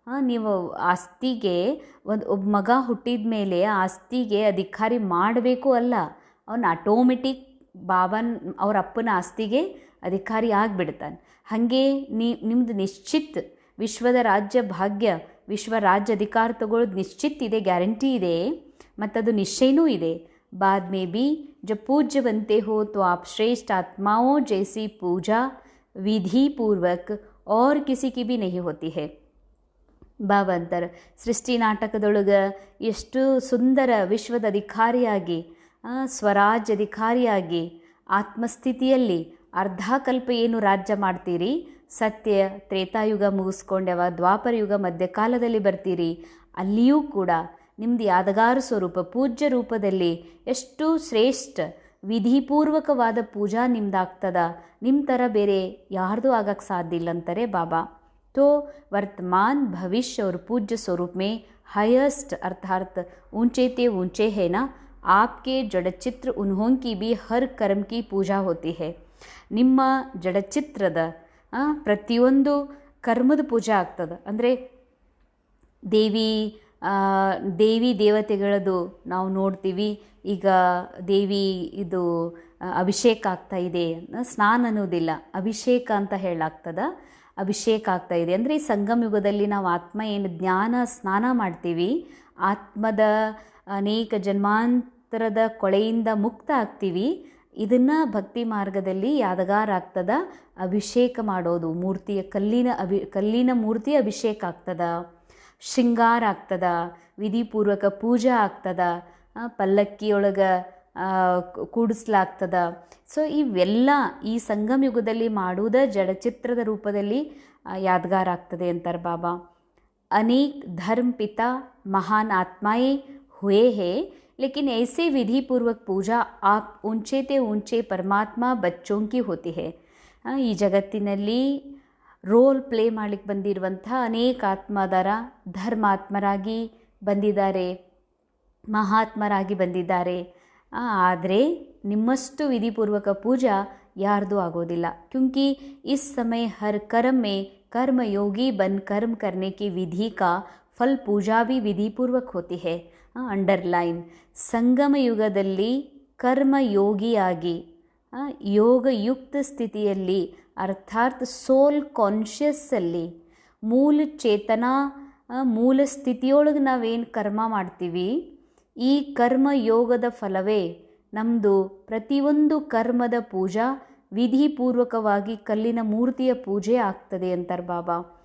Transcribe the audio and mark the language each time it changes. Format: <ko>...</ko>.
<kn>ನೀವು ಆಸ್ತಿಗೆ ಒಬ್ಬ ಮಗ ಹುಟ್ಟಿದ ಮೇಲೆ ಆಸ್ತಿಗೆ ಅಧಿಕಾರಿ ಮಾಡಬೇಕು ಅಲ್ಲ, ಅವನು ಆಟೋಮೆಟಿಕ್ ಬಾಬನ್ ಅವ್ರ ಅಪ್ಪನ ಆಸ್ತಿಗೆ ಅಧಿಕಾರಿ ಆಗಿಬಿಡ್ತಾನೆ. ಹಾಗೆ ನಿಮ್ಮದು ನಿಶ್ಚಿತ್ ವಿಶ್ವದ ರಾಜ್ಯ ಭಾಗ್ಯ, ವಿಶ್ವ ರಾಜ್ಯ ಅಧಿಕಾರ ತಗೊಳ್ಳೋದು ನಿಶ್ಚಿತ್ ಇದೆ, ಗ್ಯಾರಂಟಿ ಇದೆ, ಮತ್ತದು ನಿಶ್ಚಯನೂ ಇದೆ.</kn> <hi>बाद में भी जब पूज्य बनते हो तो आप श्रेष्ठ आत्माओं जैसी पूजा विधि पूर्वक और किसी की भी नहीं होती है.</hi> <kn>ಬಾಬಾ ಅಂತಾರೆ, ಸೃಷ್ಟಿ ನಾಟಕದೊಳಗೆ ಎಷ್ಟು ಸುಂದರ ವಿಶ್ವದ ಅಧಿಕಾರಿಯಾಗಿ, ಸ್ವರಾಜ್ಯ ಅಧಿಕಾರಿಯಾಗಿ ಆತ್ಮಸ್ಥಿತಿಯಲ್ಲಿ ಅರ್ಧ ಕಲ್ಪ ಏನು ರಾಜ್ಯ ಮಾಡ್ತೀರಿ, ಸತ್ಯ ತ್ರೇತಾಯುಗ ಮುಗಿಸ್ಕೊಂಡ್ಯವ ದ್ವಾಪರ ಯುಗ ಮಧ್ಯಕಾಲದಲ್ಲಿ ಬರ್ತೀರಿ, ಅಲ್ಲಿಯೂ ಕೂಡ ನಿಮ್ಮದು ಯಾದಗಾರ ಸ್ವರೂಪ ಪೂಜ್ಯ ರೂಪದಲ್ಲಿ ಎಷ್ಟು ಶ್ರೇಷ್ಠ ವಿಧಿಪೂರ್ವಕವಾದ ಪೂಜಾ ನಿಮ್ದಾಗ್ತದ, ನಿಮ್ಮ ಥರ ಬೇರೆ ಯಾರ್ದೂ ಆಗಕ್ಕೆ ಸಾಧ್ಯ ಇಲ್ಲ ಅಂತಾರೆ ಬಾಬಾ.</kn> <hi>तो वर्तमान भविष्य और पूज्य स्वरूप में हाईएस्ट अर्थात ऊंचे ते ऊंचे है ना, आपके जड़चित्र उन्हों की भी हर कर्म की पूजा होती है.</hi> <kn>ನಿಮ್ಮ ಜಡಚಿತ್ರದ ಪ್ರತಿಯೊಂದು ಕರ್ಮದ ಪೂಜೆ ಆಗ್ತದೆ. ಅಂದರೆ ದೇವಿ ದೇವತೆಗಳದು ನಾವು ನೋಡ್ತೀವಿ. ಈಗ ದೇವಿ ಇದು ಅಭಿಷೇಕ ಆಗ್ತಾ ಇದೆ, ಸ್ನಾನ ಅನ್ನೋದಿಲ್ಲ, ಅಭಿಷೇಕ ಅಂತ ಹೇಳಾಗ್ತದ. ಅಭಿಷೇಕ ಆಗ್ತಾ ಇದೆ ಅಂದರೆ ಈ ಸಂಗಮ ಯುಗದಲ್ಲಿ ನಾವು ಆತ್ಮ ಏನು ಜ್ಞಾನ ಸ್ನಾನ ಮಾಡ್ತೀವಿ, ಆತ್ಮದ ಅನೇಕ ಜನ್ಮಾಂತರದ ಕೊಳೆಯಿಂದ ಮುಕ್ತ ಆಗ್ತೀವಿ. ಇದನ್ನು ಭಕ್ತಿ ಮಾರ್ಗದಲ್ಲಿ ಯಾದಗಾರ ಆಗ್ತದ. ಅಭಿಷೇಕ ಮಾಡೋದು, ಮೂರ್ತಿಯ ಕಲ್ಲಿನ ಮೂರ್ತಿ ಅಭಿಷೇಕ ಆಗ್ತದ, ಶೃಂಗಾರ ಆಗ್ತದ, ವಿಧಿಪೂರ್ವಕ ಪೂಜಾ ಆಗ್ತದ, ಪಲ್ಲಕ್ಕಿಯೊಳಗೆ ಕೂಡಿಸ್ಲಾಗ್ತದ. ಸೊ ಇವೆಲ್ಲ ಈ ಸಂಗಮ ಯುಗದಲ್ಲಿ ಮಾಡುವುದ ಜಡಚಿತ್ರದ ರೂಪದಲ್ಲಿ ಯಾದಗಾರ ಆಗ್ತದೆ ಅಂತಾರೆ ಬಾಬಾ.</kn> <hi>ಅನೇಕ ಧರ್ಮ ಪಿತಾ ಮಹಾನ್ ಆತ್ಮಾಯೇ हुए हैं, लेकिन ऐसे विधि पूर्वक पूजा आप ऊंचे ते ऊंचे परमात्मा बच्चों की होती है.</hi> <kn>ಈ ಜಗತ್ತಿನಲ್ಲಿ ರೋಲ್ ಪ್ಲೇ ಮಾಡಲಿಕ್ಕೆ ಬಂದಿರುವಂಥ ಅನೇಕ ಆತ್ಮದಾರ ಧರ್ಮಾತ್ಮರಾಗಿ ಬಂದಿದ್ದಾರೆ, ಮಹಾತ್ಮರಾಗಿ ಬಂದಿದ್ದಾರೆ. ಆದರೆ ನಿಮ್ಮಷ್ಟು ವಿಧಿಪೂರ್ವಕ ಪೂಜಾ ಯಾರ್ದು ಆಗೋದಿಲ್ಲ.</kn> <hi>क्योंकि इस समय हर कर्म में कर्मयोगी बन कर्म करने की विधि का फल पूजा भी विधिपूर्वक होती है.</hi> <en>Underline.</en> <kn>ಸಂಗಮ ಯುಗದಲ್ಲಿ ಕರ್ಮಯೋಗಿಯಾಗಿ ಯೋಗಯುಕ್ತ ಸ್ಥಿತಿಯಲ್ಲಿ ಅರ್ಥಾತ್ ಸೋಲ್ ಕಾನ್ಷಿಯಸ್ಸಲ್ಲಿ ಮೂಲ ಚೇತನಾ ಮೂಲ ಸ್ಥಿತಿಯೊಳಗೆ ನಾವೇನು ಕರ್ಮ ಮಾಡ್ತೀವಿ, ಈ ಕರ್ಮಯೋಗದ ಫಲವೇ ನಮ್ಮದು ಪ್ರತಿಯೊಂದು ಕರ್ಮದ ಪೂಜಾ ವಿಧಿಪೂರ್ವಕವಾಗಿ ಕಲ್ಲಿನ ಮೂರ್ತಿಯ ಪೂಜೆ ಆಗ್ತದೆ ಅಂತಾರೆ ಬಾಬಾ.</kn>